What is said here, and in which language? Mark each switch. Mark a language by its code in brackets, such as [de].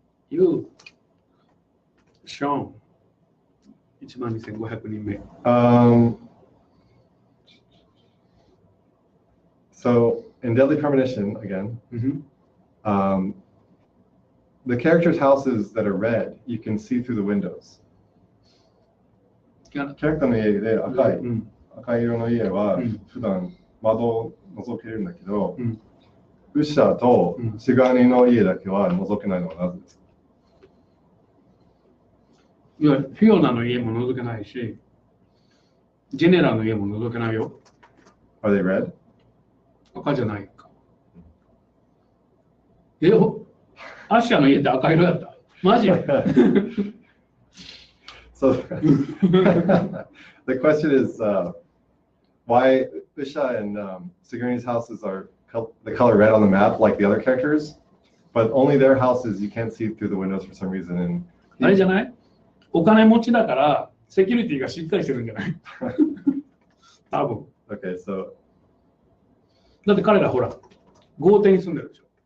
[ja] You. Sean. 12,500人目。 [en] So in Deadly Premonition, again, the characters' houses that are red, you can see through the windows. [ja] キャラキャラクターの家で赤い色の家は普段窓を覗けるんだけど、ウッシャーとシガニの家だけは覗けないのはなぜですか？いや、フィオナの家も覗けないし、ジェネラルの家も覗けないよ。 [en] Are they red? [ja] 赤じゃないか。アッシャーの家って赤色だった。マジ [en] So the question is, why Usha and Sigourney's houses are the color red on the map like the other characters, but only their houses you can't see through the windows for some reason. And [ja] あれじゃない？お金持ちだからセキュリティがしっかりしてるんじゃない多分。 [en] Okay, so [ja] だって彼らほら、豪邸に住んでるでしょ。